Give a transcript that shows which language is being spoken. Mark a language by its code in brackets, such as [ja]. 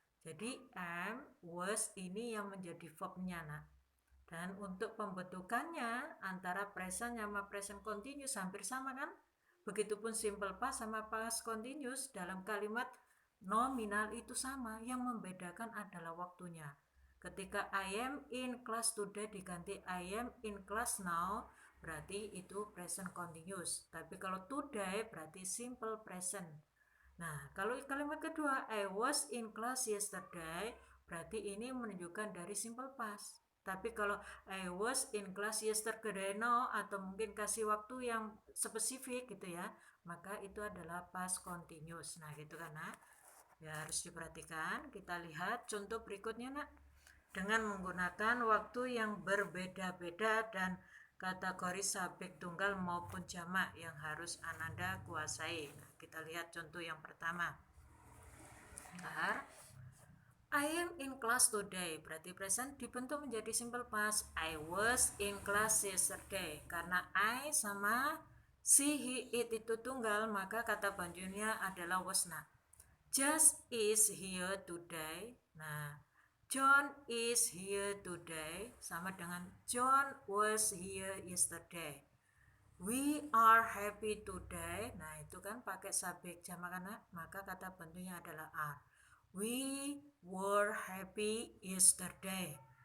[id] Jadi am, was ini yang menjadi verbnya nah. Dan untuk pembentukannya antara present sama present continuous hampir sama kan? Begitupun simple past sama past continuous dalam kalimat nominal itu sama, yang membedakan adalah waktunya. Ketika [en] I am in class today [id] diganti [en] I am in class now, [id] berarti itu [en] present continuous. [id] Tapi kalau today berarti simple present. Nah, kalau kalimat kedua [en] I was in class yesterday, [id] berarti ini menunjukkan dari simple past. Tapi kalau [en] I was in class yesterday now, [id] atau mungkin kasih waktu yang spesifik gitu ya, maka itu adalah past continuous. Nah, gitu kan nak. Ya, harus diperhatikan. Kita lihat contoh berikutnya nak. Dengan menggunakan waktu yang berbeda-beda dan kategori subjek tunggal maupun jamak yang harus Ananda kuasai. Nah, kita lihat contoh yang pertama. Bentar. [en] I am in class today, [id] berarti [en] present [id] dibentuk menjadi [en] simple past. I was in class yesterday. [id] Karena I sama she, he, it itu tunggal, maka kata bantunya adalah was. [en] Nah, Just is here today. Nah, John is here today [id] sama dengan [en] John was here yesterday. We are happy today. [id] Nah, itu kan pakai subjek jamak kan, maka kata bentuknya adalah are. [en] We were happy yesterday.